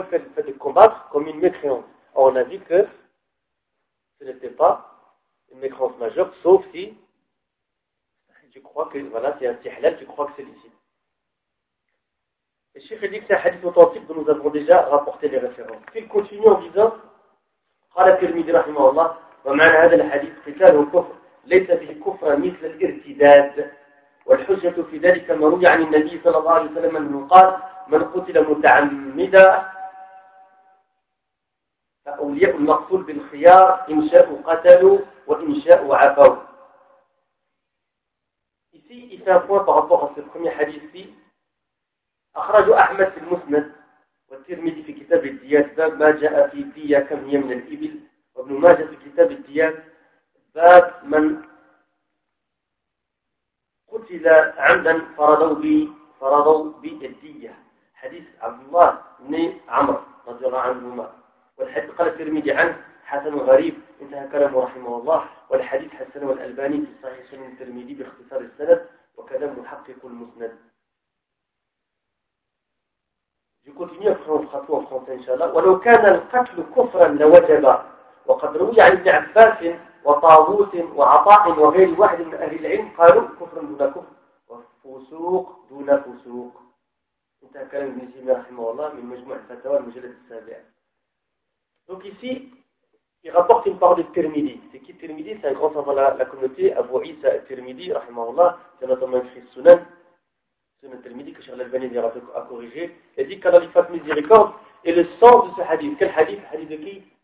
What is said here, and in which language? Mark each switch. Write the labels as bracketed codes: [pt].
[fr] Le fait de combattre comme une mécréance. Or on a dit que ce n'était pas une mécréance majeure, sauf si tu crois que voilà, c'est un tihlal, tu crois que c'est licite. Et Cheikh dit que c'est un hadith authentique dont nous avons déjà rapporté les références. Puis il continue en disant, [ar] قال الترمذي رحمه الله ومعنى هذا الحديث قتال الكفر ليس به كفرا مثل الارتداد والحجة في ذلك ما روي عن النبي صلى الله عليه وسلم انه قال من قتل متعمدا فأولياء المقتول بالخيار إن شاءوا قتلوا وإن شاءوا عفوا. [fr] Ici, il fait un point par rapport à ce premier hadith ici. [ar] أخرج أحمد في المسند والترمذي في كتاب الديات باب ما جاء في الدية كم هي من الإبل وابن ماجه في كتاب الديات باب من قتل عمدا فرضوا به الدية حديث عبد الله بن عمر رضي الله عنهما والحديث قال الترمذي عنه حسن غريب انتهى كلامه رحمه الله والحديث حسن والألباني في صحيح سنن الترمذي باختصار السند وكلام محقق المسند. [fr] Je continue après, on fera tout en français, Inch'Allah. [ar] وَلَوْ كَانَ الْقَتْلُ كُفْرًا لَوَجَبَ وَقَدْ رُوِيَ عَنْ ابْنِ عَبَّاسٍ وَطَاغُوتٍ وَعَطَاءٍ وَغَيْرِ وَاحِدٍ مِنْ أَهْلِ الْعِلْمِ قَالُوا كُفْرًا دُونَ كُفْرٍ وَفُسُوقٌ دُونَ فُسُوقٍ. انتهى كلام ابن تيمية رحمه الله من مجموع الفتاوى المجلد السابع. [fr] Donc ici, il rapporte une parole de Tirmidhi. C'est qui Tirmidhi? C'est un grand savant de la communauté, Abu Isa Tirmidhi, [ar] رحمه الله, [fr] qui a notamment écrit le Sunan. C'est un termini que Charles Albani a corrigé. Il dit qu'Allah lui fasse miséricorde. Et le sens de ce hadith, quel hadith? Hadith de qui?